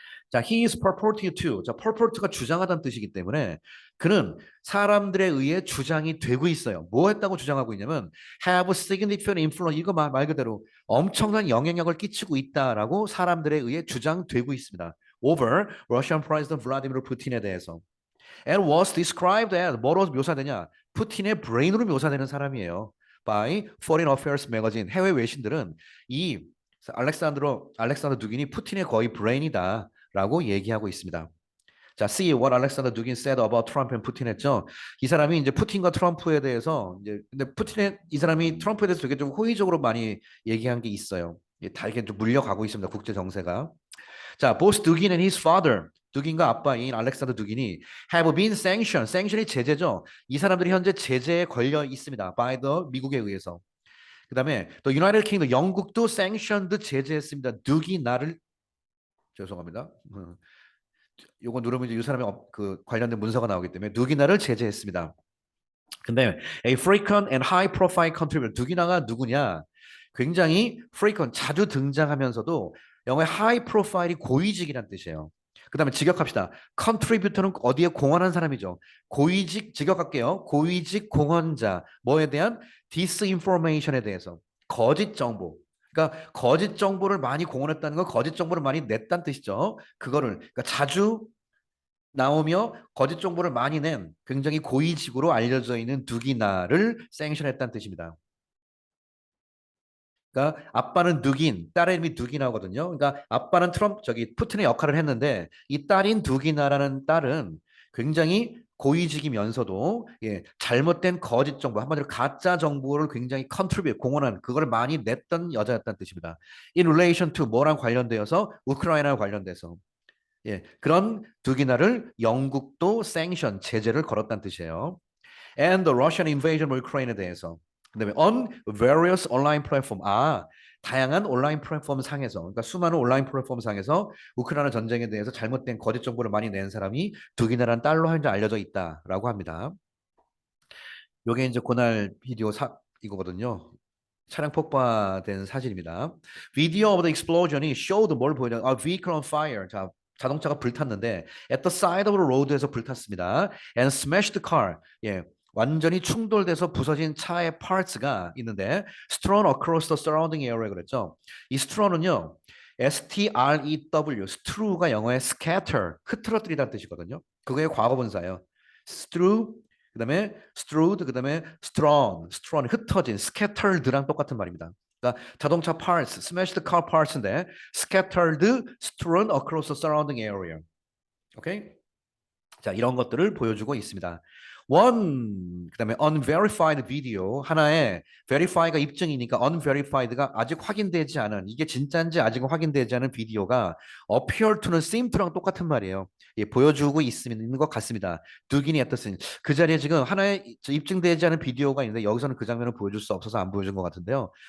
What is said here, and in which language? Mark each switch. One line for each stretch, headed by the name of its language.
English: 자, he is purported to.
Korean: 자, purport가 주장하다는 뜻이기 때문에 그는 사람들에 의해 주장이 되고 있어요. 뭐 했다고 주장하고 있냐면
English: have significant influence.
Korean: 이거 말 그대로 엄청난 영향력을 끼치고 있다라고 사람들에 의해 주장되고 있습니다.
English: over Russian President Vladimir Putin에 대해서. and was described as
Korean: 뭐로 묘사되냐? 푸틴의 브레인으로 묘사되는 사람이에요.
English: by Foreign Affairs Magazine.
Korean: 해외 외신들은 이 알렉산더 두긴이 푸틴의 거의 브레인이다라고 얘기하고 있습니다.
English: 자, see what Alexander Dugin said about Trump and Putin 했죠.
Korean: 이 사람이 이제 푸틴과 트럼프에 대해서 이제 근데 이 사람이 트럼프에 대해서 되게 좀 호의적으로 많이 얘기한 게 있어요. 다 이렇게 좀 물려가고 있습니다. 국제 정세가.
English: 자, both Dugin and his father,
Korean: 두긴과 아빠인 알렉산더 두긴이
English: have been sanctioned.
Korean: sanction이 제재죠. 이 사람들이 현재 제재에 걸려 있습니다. by the 미국에 의해서. 그다음에 또 유나이티드 킹덤 영국도 sanctioned 제재했습니다. 두기나를 죄송합니다. 요거 누르면 이제 이 사람의 그 관련된 문서가 나오기 때문에 누기나를 제재했습니다. 근데
English: a frequent and high profile contributor
Korean: 누기나가 누구냐? 굉장히 frequent 자주 등장하면서도 영어의 high profile이 고위직이란 뜻이에요. 그다음에 직역합시다. contributor는 어디에 공헌한 사람이죠. 고위직 직역할게요. 고위직 공헌자 뭐에 대한 disinformation에 대해서 거짓 정보. 그러니까 거짓 정보를 많이 공헌했다는 건 거짓 정보를 많이 냈다는 뜻이죠. 그거를 그러니까 자주 나오며 거짓 정보를 많이 낸 굉장히 고위직으로 알려져 있는 두기나를 생션했다는 뜻입니다. 그러니까 아빠는 누긴, 딸의 이름이 두기나거든요. 그러니까 아빠는 푸틴의 역할을 했는데 이 딸인 두기나라는 딸은 굉장히 고위직이면서도 잘못된 거짓 정보, 한마디로 가짜 정보를 굉장히 공헌한 그거를 많이 냈던 여자였다는 뜻입니다.
English: In relation to
Korean: 뭐랑 관련되어서 우크라이나와 관련돼서 그런 두기나를 영국도 sanction, 제재를 걸었다는 뜻이에요.
English: And the Russian invasion of Ukraine에 대해서.
Korean: 그다음에
English: on various online platform.
Korean: 다양한 온라인 플랫폼 상에서, 그러니까 수많은 온라인 플랫폼 상에서 우크라이나 전쟁에 대해서 잘못된 거짓 정보를 많이 낸 사람이 두기나라는 딸로 현재 알려져 있다라고 합니다. 요게 이제 그날 비디오 이거거든요. 차량 폭파된 사진입니다.
English: Video of the explosion이 showed
Korean: 뭘 보여줘?
English: vehicle on fire.
Korean: 자, 자동차가 불탔는데
English: at the side of the road
Korean: 에서 불탔습니다.
English: And smashed the car.
Korean: 완전히 충돌돼서 부서진 차의 parts가 있는데
English: strewn across the surrounding area
Korean: 그랬죠. 이 straw는요. strew, strew가 영어의 scatter, 흐트러뜨리다는 뜻이거든요. 그거의 과거분사예요. strew, 그다음에 strewed, 그다음에 strewn, 흩어진, scattered랑 똑같은 말입니다. 그러니까 자동차
English: parts, smashed car parts인데 scattered, strewn across the surrounding area.
Korean: 오케이? 자, 이런 것들을 보여주고 있습니다. 그다음에 unverified video, 하나의 verify가 입증이니까 unverified가 아직 확인되지 않은, 이게 진짜인지 아직 확인되지 않은 비디오가
English: appear to
Korean: 는
English: seem to
Korean: 랑 똑같은 말이에요. 예, 보여주고 있는 것 같습니다. 두기니 애터슨, 그 자리에 지금 하나의 입증되지 않은 비디오가 있는데 여기서는 그 장면을 보여줄 수 없어서 안 보여준 것 같은데요.